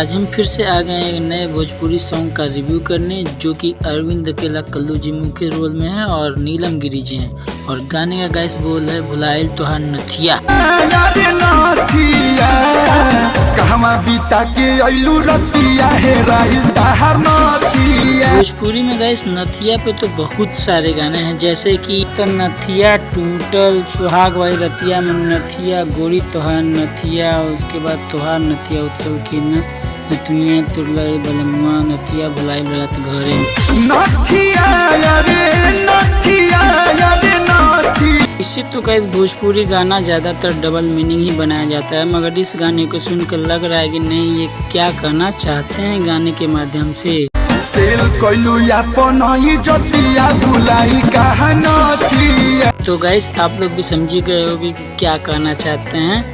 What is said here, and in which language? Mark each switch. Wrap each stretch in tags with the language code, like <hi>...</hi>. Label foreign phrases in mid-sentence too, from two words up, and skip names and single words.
<hi>आज हम फिर से आ गए हैं एक नए भोजपुरी सॉन्ग का रिव्यू करने, जो कि अरविंद अकेला कल्लू जी मुख्य रोल में है और नीलम गिरी जी हैं। और गाने का गाइस बोल है भुलाइल तोहार नथिया। भोजपुरी में गाइस नथिया पे तो बहुत सारे गाने हैं, जैसे कि नथिया टूटल, सुहाग वाली रतिया में नथिया, गोरी तोहार नथिया, उसके बाद तोहार नथिया उतल की नथुनिया तुरलाई बलमुआ, नथिया भुलाई रात घरे इससे तो गाइस भोजपुरी गाना ज्यादातर</hi> <en>double meaning</en> <hi>ही बनाया जाता है, मगर इस गाने को सुनकर लग रहा है कि नहीं, ये क्या कहना चाहते हैं गाने के माध्यम से। तो गाइस आप लोग भी समझ गए होंगे कि क्या कहना चाहते हैं।</hi>